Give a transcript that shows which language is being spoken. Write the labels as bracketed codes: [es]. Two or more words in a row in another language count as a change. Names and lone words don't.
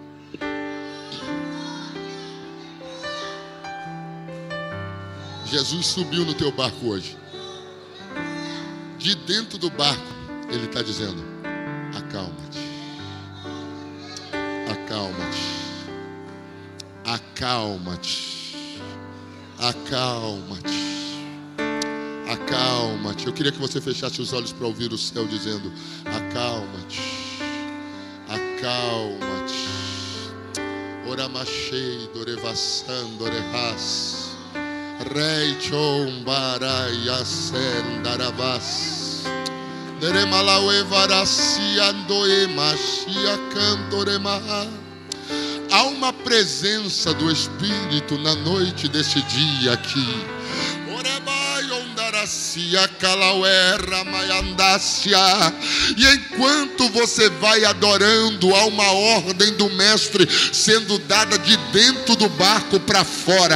[pt] Jesus subiu no teu barco hoje. De dentro do barco, Ele está dizendo: acalma-te. Acalma-te. Acalma-te. Acalma-te. Acalma-te. Eu queria que você fechasse os olhos para ouvir o céu dizendo: acalma-te. Acalma-te. Oramachei, dorevassando, orehas. Reichon barayasen daravas. Neremalaue varasi andoe machia cantoremaha. Há uma presença do Espírito na noite deste dia aqui. E enquanto você vai adorando, há uma ordem do mestre sendo dada de dentro do barco para fora.